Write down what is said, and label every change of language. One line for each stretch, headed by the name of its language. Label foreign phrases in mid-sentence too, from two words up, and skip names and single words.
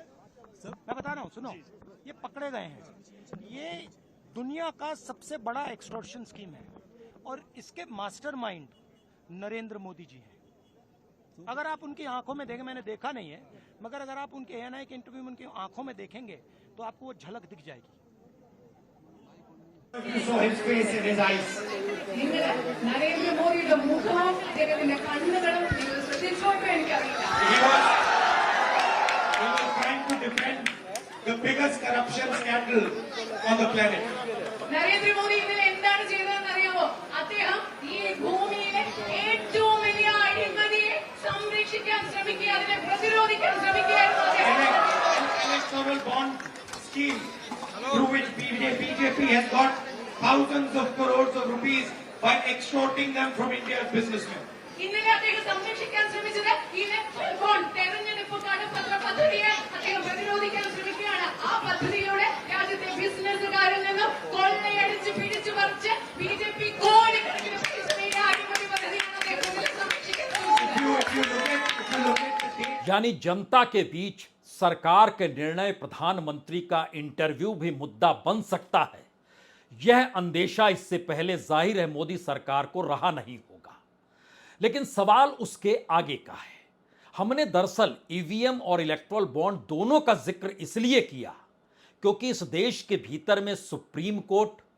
Hindi: मैं बता रहा हूं, सुनो, ये पकड़े गए हैं। ये दुनिया का सबसे बड़ा
English: extortion scheme
Hindi: है और इसके मास्टरमाइंड नरेंद्र मोदी जी हैं। अगर आप उनकी आंखों में देखें, मैंने देखा नहीं है, मगर अगर आप उनके एएनआई के इंटरव्यू में उनकी आंखों में देखेंगे तो आपको वो झलक दिख जाएगी।
Malayalam: നരേന്ദ്ര മോദിയുടെ മുഖവും അദ്ദേഹത്തിന്റെ കണ്ണുകളും നിങ്ങൾ ശ്രദ്ധിച്ചോട്ടോ എനിക്കറിയില്ല.
English: He was trying to defend the biggest corruption scandal on the planet.
Malayalam: നരേന്ദ്ര മോദി ഇന്നലെ എന്താണ് ചെയ്തതെന്ന് അറിയാമോ? അദ്ദേഹം ഈ ഭൂമിയിലെ ഏറ്റവും വലിയ അഴിമതിയെ സംരക്ഷിക്കാൻ ശ്രമിക്കുക, അതിനെ പ്രതിരോധിക്കാൻ ശ്രമിക്കുകയായിരുന്നു അദ്ദേഹം.
English: Electoral bond scheme through which BJP has got thousands of crores of rupees by extorting them from India's businessmen.
Malayalam: ഇന്നലെ അദ്ദേഹം സംരക്ഷിക്കാൻ ശ്രമിച്ചത് ഈ
English: electoral bond
Malayalam: തെരഞ്ഞെടുപ്പ് കടപ്പത്ര പദ്ധതിയെ അദ്ദേഹം പ്രതിരോധിക്കാൻ ശ്രമിക്കുകയാണ്. ആ പദ്ധതിയിലൂടെ രാജ്യത്തെ ബിസിനസ്സുകാരിൽ നിന്നും കൊള്ളയടിച്ച് പിടിച്ചു പറിച്ച് ബിജെപി കോടിക്കണക്കിന് പൈസ
Hindi: यानी जनता के बीच सरकार के निर्णय, प्रधानमंत्री का इंटरव्यू भी मुद्दा बन सकता है। यह अंदेशा इससे पहले जाहिर है मोदी सरकार को रहा नहीं होगा। लेकिन सवाल उसके आगे का है। हमने दरअसल ईवीएम और
English: electoral bond
Hindi: दोनों का जिक्र इसलिए किया क्योंकि इस देश के भीतर में
English: supreme court,